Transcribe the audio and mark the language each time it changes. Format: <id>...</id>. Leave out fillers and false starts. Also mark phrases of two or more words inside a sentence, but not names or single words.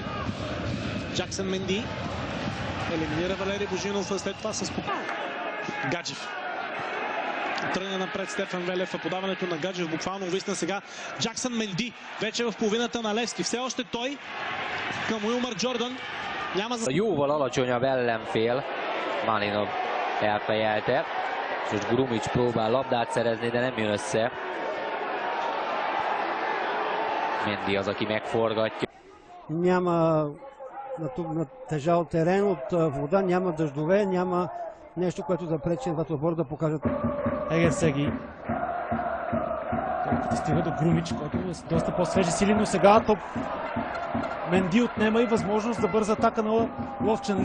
<bg>Джаксън Менди елиминира Валери Божинов, след това с Гаджев. Тръгна напред Стефан Велев, а подаването на Гаджев буквално увисна сега. Джаксън Менди вече в половината на Левски. Все още той към Уилмар Джордан.</bg> <hu>Jóval alacsonyabb ellenfél, Malinov elfejelte, és most Grumic próbál labdát szerezni, de nem jön össze. Mendy az, aki megforgatja.</hu> <bg>Няма тежал терен от вода, няма дъждове, няма нещо, което да пречи двата отбора да покажат. Егер Сеги. Топката стига до Грумич, който е с доста по-свежи сили, но сега топ Менди отнема и възможност за бърза атака на Ловчанли.</bg>